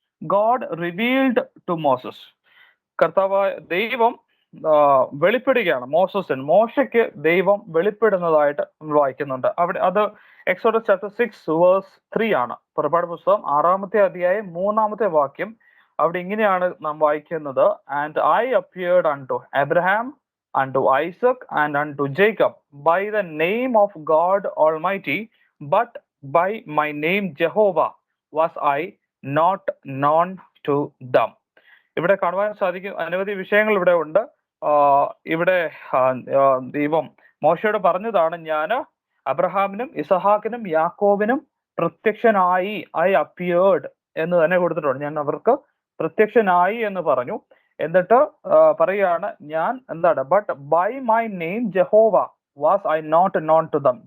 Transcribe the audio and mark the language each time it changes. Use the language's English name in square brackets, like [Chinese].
[English] God revealed to Moses. [Malayalam] കർത്താവായ ദൈവം വെളിപ്പെടുകയാണ് മോശയ്ക്ക് ദൈവം വെളിപ്പെടുന്നതായിട്ട് നമ്മൾ വായിക്കുന്നുണ്ട്. അവിടെ അത് എക്സോഡസ് ചാപ്റ്റർ 6 വേഴ്സ് 3 ആണ്. പുറപ്പാട് പുസ്തകം 6-ാമത്തെ അധ്യായം 3-ാമത്തെ വാക്യം. അവിടെ ഇങ്ങനെയാണ് നാം വായിക്കുന്നത്, [English] And I appeared unto Abraham, unto Isaac, and unto Jacob by the name of God Almighty, but by my name Jehovah was I not known to them. [Malayalam] ഇവിടെ കാണുവാൻ സാധിക്കും അനവധി വിഷയങ്ങൾ ഇവിടെ ഉണ്ട്. ഇവിടെ ദൈവം മോശയോട് പറഞ്ഞതാണ്, ഞാൻ അബ്രഹാമിനും ഇസഹാക്കിനും യാക്കോബിനും പ്രത്യക്ഷനായി, ഐ അപ്പിയേർഡ് എന്ന് തന്നെ കൊടുത്തിട്ടുണ്ട്. ഞാൻ അവർക്ക് പ്രത്യക്ഷനായി എന്ന് പറഞ്ഞു. എന്നിട്ട് പറയുകയാണ്, ഞാൻ എന്താണ്, [English] But by my name Jehovah was I not known to them.